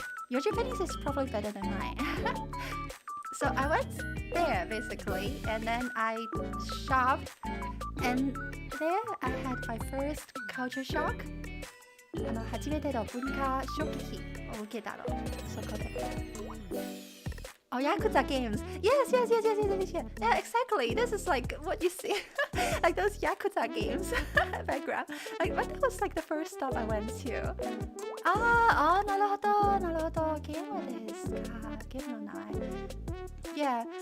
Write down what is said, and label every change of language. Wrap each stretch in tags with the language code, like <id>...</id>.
<en>Your Japanese is probably better than mine. So I went there basically, and then I shopped, and there I had my first culture shock.</en> <ja>初めての文化衝撃を受けたの、そこで。</ja> <en>Oh, Yakuza games. Yes. Yeah, exactly. This is like what you see, like those Yakuza games background. Like, but that was like the first stop I went to.</en> <ja>なるほど。ゲームですか。ゲームの名前。Yeah.</ja>